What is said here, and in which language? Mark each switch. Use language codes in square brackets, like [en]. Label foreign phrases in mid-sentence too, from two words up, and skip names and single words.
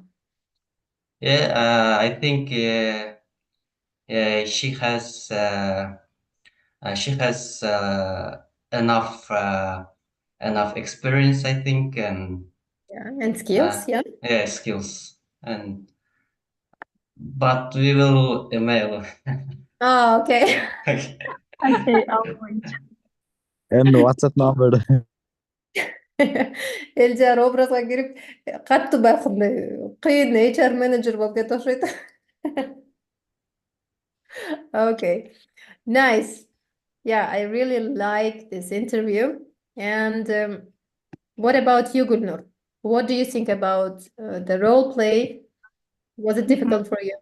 [en] Yeah, I think she has enough experience, I think, and skills, yeah, skills, but we will email. Oh, okay. Okay, I'll wait. And WhatsApp number. [ky] Элжар образга кирип катты байкындай кыйын HR менеджер болуп кетип окшойт. [en] Okay, nice. Yeah, I really like this interview. And what about you, Gulnur? What do you think about the role play Was it difficult for you?